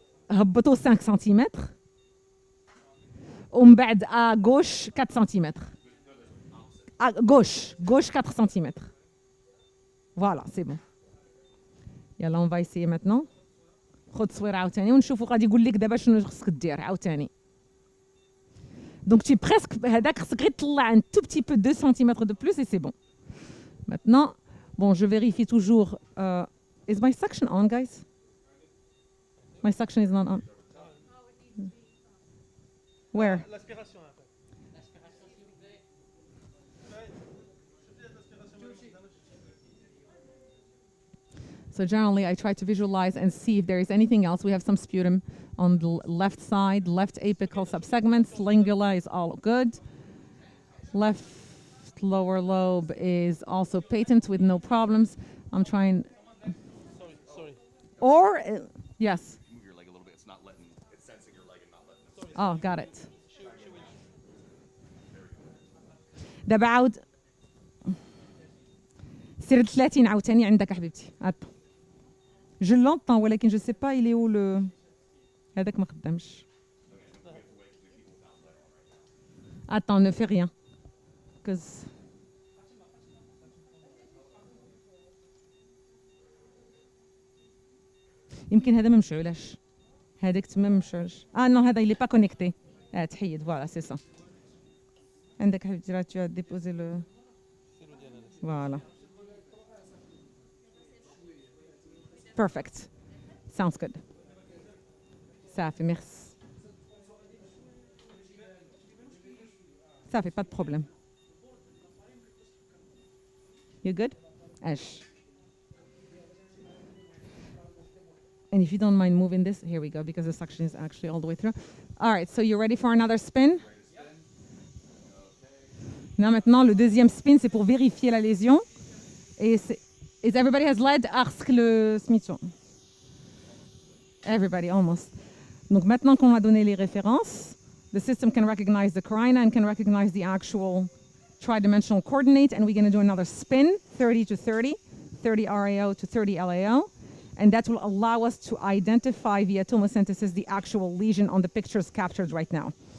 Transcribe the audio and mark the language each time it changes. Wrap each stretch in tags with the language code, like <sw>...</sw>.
<ar>هبطوا 5 cm. ومن بعد</ar> <fr>à gauche 4 cm. À gauche 4 cm. Voilà, c'est bon.</fr> <ar>يلا</ar> <fr>on va essayer maintenant.</fr> <ar>خد صويره عاوتاني ونشوفوا غادي يقول لك دابا شنو خصك دير عاوتاني.</ar> <fr>Donc tu es presque</fr> <ar>هذاك خصك غير تطلع</ar> <fr>un tout petit peu 2 cm de plus et c'est bon. Maintenant, bon, je vérifie toujours.</fr> <en>Is my suction on, guys? My suction is not on. Where? So generally, I try to visualize and see if there is anything else. We have some sputum on the left side, left apical subsegments. Lingula is all good. Left lower lobe is also patent with no problems. I'm trying. Sorry. Or, yes. Move your leg a little bit. It's not letting. It's sensing your leg and not letting it. Oh, got it.</en> <ar>دابا عاود سير 30 عاوتاني عندك حبيبتي.</ar> <fr>Je l'entends</fr> <ar>ولكن</ar> <fr>je sais pas il est où le</fr> <ar>هذاك ما خدامش.</ar> <fr>Attends, ne fais rien.</fr> <en>Because</en> <ar>يمكن هذا ما مشعولش. هذاك تما ما مشعولش.</ar> <fr>Non,</fr> <ar>هذا</ar> <fr>il est pas connecté.</fr> <ar>تحيد,</ar> <fr>voilà, c'est ça.</fr> <ar>عندك حبيبتي راه</ar> <fr>tu as déposé le... Voilà.</fr> <en>Perfect. Sounds good.</en> <fr>Ça fait merci. Ça fait pas de problème.</fr> <en>You good? Ash. And if you don't mind moving this, here we go, because the suction is actually all the way through. All right, so you ready for another spin? Now,</en> <fr>maintenant, le deuxième spin, c'est pour vérifier la lésion. Et</fr> <en>is everybody has led ask</en> <fr>le smitron?</fr> <en>Everybody, almost.</en> <fr>Donc, maintenant qu'on a donné les références,</fr> <en>the system can recognize the carina and can recognize the actual tridimensional coordinate, and we're going to do another spin, 30 to 30, 30 RAO to 30 LAO, and that will allow us to identify via tomosynthesis the actual lesion on the pictures captured right now.</en>